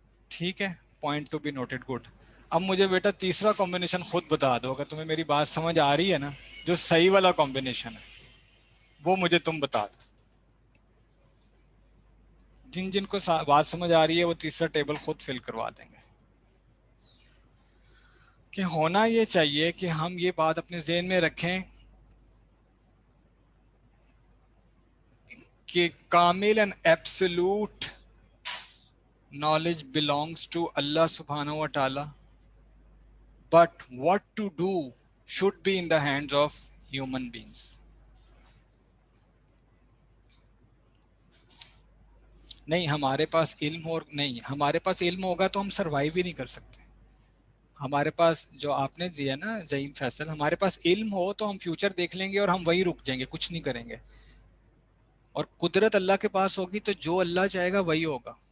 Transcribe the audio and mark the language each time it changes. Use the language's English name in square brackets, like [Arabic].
[Urdu] ٹھیک ہے، [English] Point to be noted, good. [Urdu] اب مجھے بیٹا تیسرا کمبینیشن خود بتا دو، اگر تمہیں میری بات سمجھ آ رہی ہے نا، جو صحیح والا کمبینیشن ہے وہ مجھے تم بتا دو. جن جن کو بات سمجھ آ رہی ہے وہ تیسرا ٹیبل خود فل کروا دیں گے. کہ ہونا یہ چاہیے کہ ہم یہ بات اپنے ذہن میں رکھیں کہ کامل [English] And absolute knowledge belongs to Allah subhanahu wa ta'ala, but what to do should be in the hands of human beings. [Urdu] نہیں ہمارے پاس علم اور نہیں ہمارے پاس علم ہوگا تو ہم سروائیو ہی نہیں کر سکتے. ہمارے پاس جو آپ نے دیا نا زعیم فیصل، ہمارے پاس علم ہو تو ہم فیوچر دیکھ لیں گے اور ہم وہی رک جائیں گے، کچھ نہیں کریں گے. اور قدرت اللہ کے پاس ہوگی تو جو اللہ چاہے گا وہی ہوگا.